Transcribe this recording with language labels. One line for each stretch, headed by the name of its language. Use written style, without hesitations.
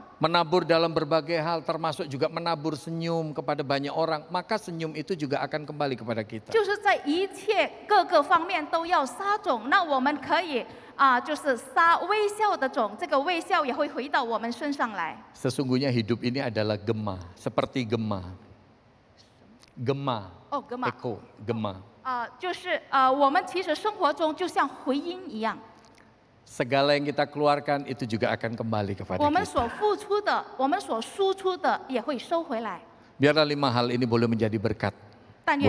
Indonesian: Menabur dalam berbagai hal, termasuk juga menabur senyum kepada banyak orang, maka senyum itu juga akan kembali kepada kita.
Chinese: 就是在一切各个方面都要撒种，那我们可以就是撒微笑的种，这个微笑也会回到我们身上来。
Indonesian: Sesungguhnya hidup ini adalah gema, seperti gema. Gema,
Chinese: 哦，哥们，
Indonesian: echo, gema.
Chinese: 就是我们其实生活中就像回音一样，
Indonesian: Segala yang kita keluarkan itu juga akan kembali kepada
Chinese: 我们
Indonesian: kita.
Chinese: 所付出的，我们所输出的也会收回来。
Indonesian: Biarlah 5 hal ini boleh menjadi berkat
Chinese: 但愿